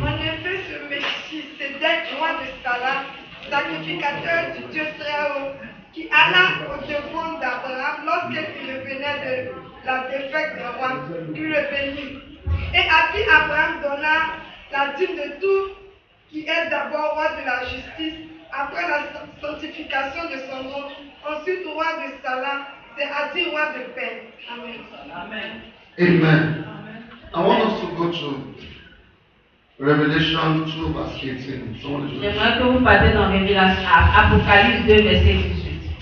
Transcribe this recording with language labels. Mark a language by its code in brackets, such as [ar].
[fr] En effet, ce Messie, c'était roi de Salah, sacrificateur du Dieu très haut, qui alla au-devant d'Abraham lorsqu'il revenait de la défaite du roi, qui le bénit. Et à qui Abraham donna la dîme de tout, qui est d'abord roi de la justice, après la sanctification de son nom, ensuite roi de Salah, c'est-à-dire roi de paix. Amen. Amen. [en] I want us to go to Revelation 2 verse 18. Someone is [fr] J'aimerais que vous partez dans Révélation, Apocalypse 2, verset 18.